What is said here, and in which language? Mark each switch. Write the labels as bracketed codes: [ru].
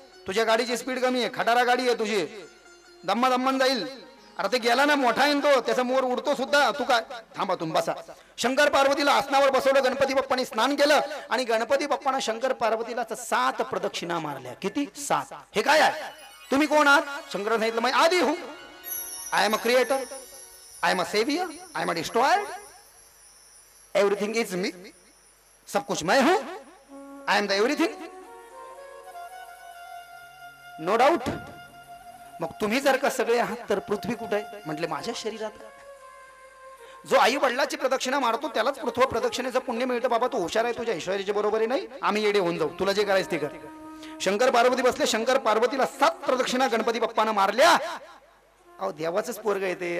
[mr] तुझ्या गाडीची स्पीड कमी आहे, खटारा गाडी आहे तुझी, दम्मा दम्मन जाईल. अरे ते गेला ना, मोठा आहे तो, त्याचा मोर उडतो सुद्धा. तू काय, थांबा तुम्ही बसा. शंकर पार्वतीला आसनावर बसवलं. गणपती बाप्पाने स्नान केलं आणि गणपती बाप्पानं शंकर पार्वतीला 7 प्रदक्षिणा मारल्या. किती? 7. हे काय आहे, तुम्ही कोण आहात. शंकर सांगितलं मी आधी हूं. [en] I am a creator, I am a saviour, I am a destroyer, everything is me, [hi] सब कुछ मैं हूं, [en] I am the everything. No doubt. [mr] मग तुम्ही जर का सगळे आहात तर पृथ्वी कुठे आहे. म्हटले माझ्या शरीरात. जो आई वडिलाची प्रदक्षिणा मारतो त्यालाच पृथ्वी प्रदक्षिणेचं पुण्य मिळतं. बाबा तू हुशार आहे, तुझ्या ऐश्वर्याच्या बरोबर नाही, आम्ही येडे होऊन जाऊ, तुला जे करायचं ते कर. शंकर पार्वती बसले. शंकर पार्वतीला 7 प्रदक्षिणा गणपती बाप्पानं मारल्या. अहो देवाचंच पोरग येते.